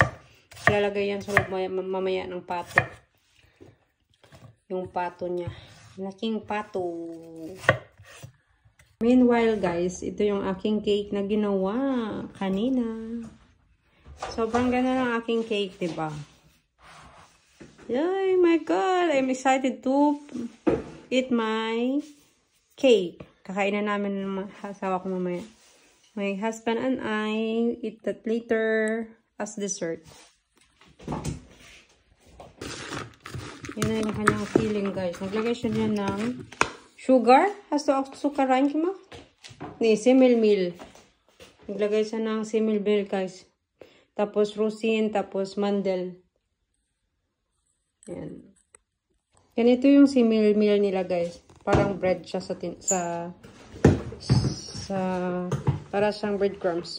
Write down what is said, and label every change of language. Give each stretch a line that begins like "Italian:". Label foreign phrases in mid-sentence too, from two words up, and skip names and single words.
Filipino: Lalagay yan sa loob mamaya ng pato. Yung pato niya. Laking pato.
English: Meanwhile guys,
Filipino: ito yung aking cake na ginawa kanina. Sobrang ganda ng aking cake, diba?
English: Oh my God! I'm excited to eat my cake.
Filipino: Kakain na namin ng asawa ko mamaya.
English: My husband and I eat that later as dessert.
Filipino: Yun na yung kanyang filling, guys. Naglagay siya niya ng sugar.
German: Hast du auch Zucker reingemacht? Nee, Semmelmehl.
Filipino: Naglagay siya ng Semmelmehl, guys. Tapos rosin, tapos mandel. Yan. Ganito yung Semmelmehl nila, guys. Parang bread siya para siyang breadcrumbs.